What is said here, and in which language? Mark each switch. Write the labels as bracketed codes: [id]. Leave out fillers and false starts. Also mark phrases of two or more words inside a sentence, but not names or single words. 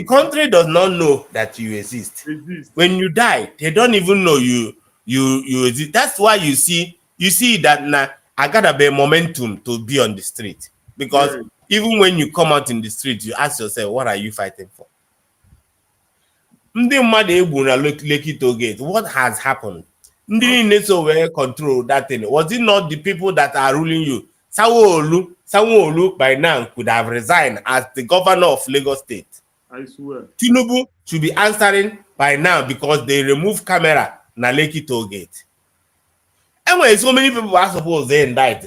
[en] country does not know that you exist. Exist. When you die, they don't even know you exist. That's why you see that now I gotta be momentum to be on the street. Because Yes. even when you come out in the street, you ask yourself, what are you fighting for? [ig] Ndị mmadụ egbu na Lekki toll gate, [en] what has happened? [ig] Ndị niile so were [en] control that thing. Was it not the people that are ruling you? Sanwo-Olu by now could have resigned as the governor of Lagos State. I swear. Tinubu should be answering by now because they remove camera na Lekki toll gate. Anyway, so many people are supposed they indict.